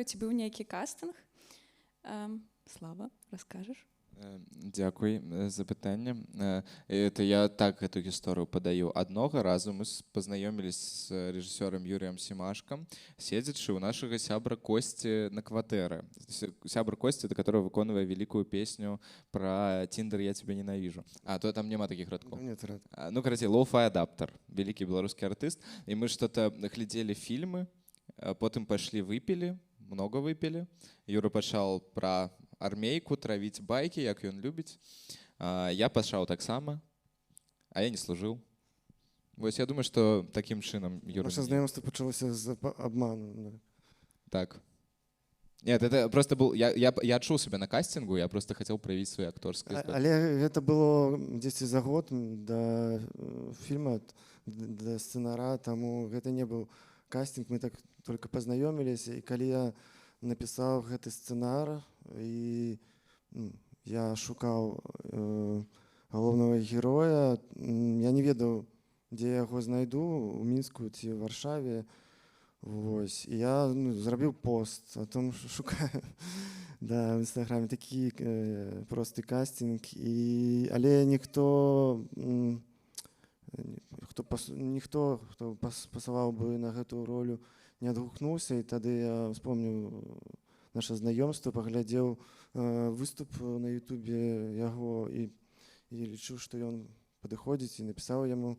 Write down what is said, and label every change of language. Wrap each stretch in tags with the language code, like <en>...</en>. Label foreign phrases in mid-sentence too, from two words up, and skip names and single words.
<be>Ці быў нейкі кастынг? Слава, раскажаш? Дзякуй за пытанне.</be> <ru>Это я так эту</ru> <be>гісторыю падаю. Аднога разу мы пазнаёміліся з рэжысёрам Юрыем Семашкам, седзячы ў нашага сябра Косці на кватэры. Сябр Косці, да которого выконвае великую песню про Тиндер</be> <ru>«Я тебя ненавижу».</ru> <be>А то там няма таких радков.</be> <ru>Ну, короче, Lo-Fi Adapter, великий белорусский артист. И мы что-то глядели фильмы, потом пошли выпили, много выпили.</ru> <be>Юра пачаў про армейку травіць байкі, як ён любіць. Я пачаў таксама, а я не служыў. Вось я думаю, што такім чынам Юра... Наша знаёмства пачалося з абману.</be> <ru>Так. Нет, это просто был...</ru> <be>Я адчуў сябе на кастингу, я просто хацеў праявіць свае акторскія здольнасці. Але гэта было дзесьці за год да фільма, да сцэнара, таму гэта не быў кастинг, мы так только пазнаёміліся, і калі я напісаў гэты сцэнар, і я шукаў галоўнага героя, я не ведаў, дзе яго знайду, у Мінску ці ў Варшаве. Вось. І я зрабіў пост</be> <ru>о том,</ru> <be>што шукаю в інстаграме такі просты кастинг, але ніхто, хто пасаваў бы на гэту ролю, не адгукнуўся, і тады я вспомніў наша знаёмства, паглядзеў выступ на ютубе яго і лічу, што ён падыходзіць, і напісаў яму.</be>